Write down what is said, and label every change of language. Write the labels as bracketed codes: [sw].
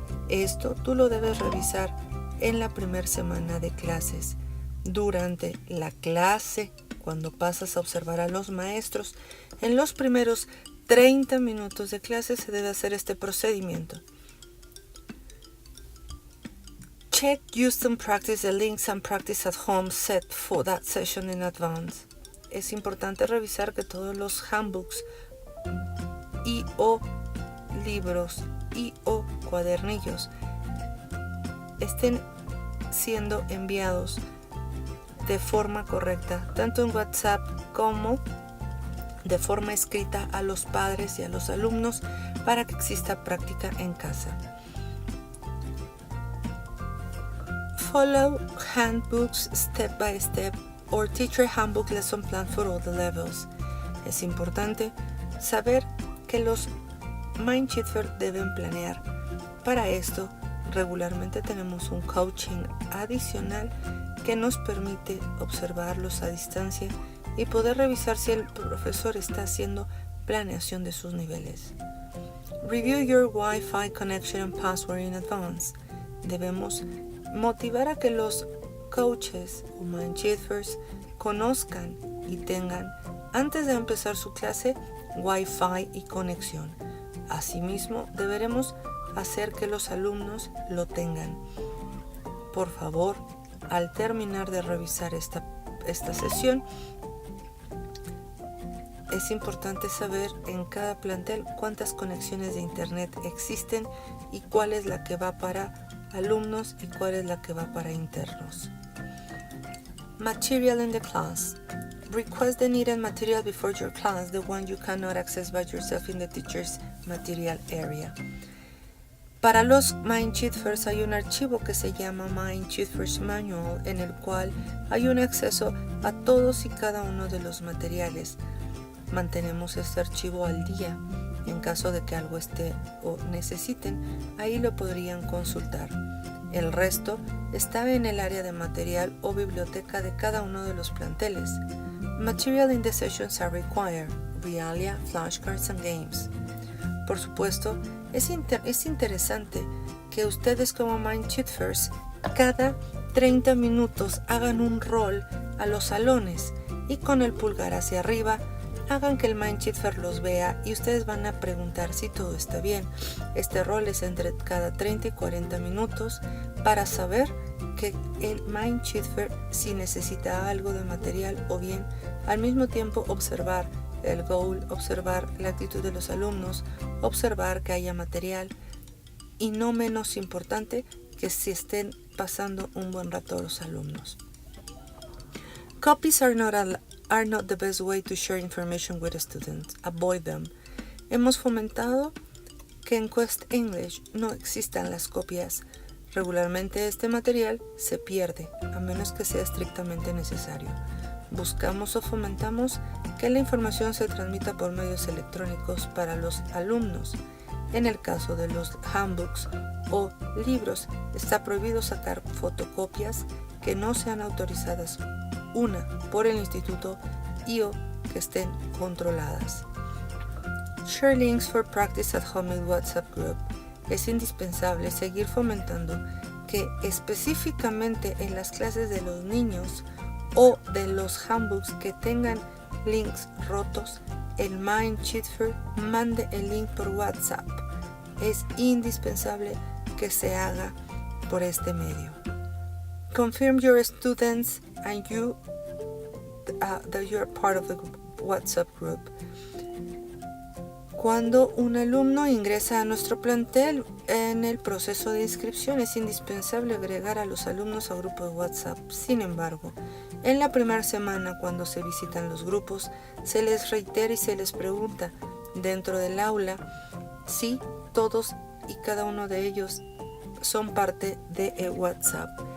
[es] Esto tú lo debes revisar en la primera semana de clases. Durante la clase, cuando pasas a observar a los maestros, en los primeros 30 minutos de clase se debe hacer este procedimiento. [en] Check, use and practice the links and practice at home set for that session in advance. [es] Es importante revisar que todos los handbooks y o libros y o cuadernillos estén siendo enviados de forma correcta, tanto en WhatsApp como de forma escrita a los padres y a los alumnos para que exista práctica en casa. [en] Follow handbooks step by step or teacher handbook lesson plan for all the levels. [es] Es importante saber que los Mindshifter deben planear. Para esto, regularmente tenemos un coaching adicional que nos permite observarlos a distancia y poder revisar si el profesor está haciendo planeación de sus niveles. [en] Review your Wi-Fi connection and password in advance. [es] Debemos motivar a que los coaches o Mindshifters conozcan y tengan, antes de empezar su clase, Wi-Fi y conexión. Asimismo, deberemos hacer que los alumnos lo tengan. Por favor, al terminar de revisar esta sesión, es importante saber en cada plantel cuántas conexiones de internet existen y cuál es la que va para alumnos y cuál es la que va para internos. [en] Material in the class. Request the needed material before your class, the one you cannot access by yourself in the teacher's material area. [es] Para los Mindshifters hay un archivo que se llama Mindshifters Manual, en el cual hay un acceso a todos y cada uno de los materiales. Mantenemos este archivo al día. En caso de que algo esté o necesiten, ahí lo podrían consultar. El resto está en el área de material o biblioteca de cada uno de los planteles. [en] Material in the sessions are required. Realia, flashcards and games. [es] Por supuesto, es interesante que ustedes como Mindshifters cada 30 minutos hagan un rol a los salones y con el pulgar hacia arriba hagan que el Mindshifter los vea y ustedes van a preguntar si todo está bien. Este rol es entre cada 30 y 40 minutos para saber que el Mindshifter si necesita algo de material o bien al mismo tiempo observar el goal, observar la actitud de los alumnos, observar que haya material y no menos importante que si estén pasando un buen rato los alumnos. [en] Copies are not the best way to share information with students. Avoid them. [es] Hemos fomentado que en Quest English no existan las copias. Regularmente este material se pierde, a menos que sea estrictamente necesario. Buscamos o fomentamos que la información se transmita por medios electrónicos para los alumnos. En el caso de los handbooks o libros, está prohibido sacar fotocopias que no sean autorizadas por el instituto y o que estén controladas. [en] Share links for practice at home in WhatsApp group. [es] Es indispensable seguir fomentando que específicamente en las clases de los niños o de los handbooks que tengan links rotos, el Mindshifter mande el link por WhatsApp. Es indispensable que se haga por este medio. [en] Confirm your students and you that you're part of the WhatsApp group. [es] Cuando un alumno ingresa a nuestro plantel en el proceso de inscripción, es indispensable agregar a los alumnos a grupo de WhatsApp. Sin embargo, en la primera semana, cuando se visitan los grupos, se les reitera y se les pregunta dentro del aula si todos y cada uno de ellos son parte de WhatsApp.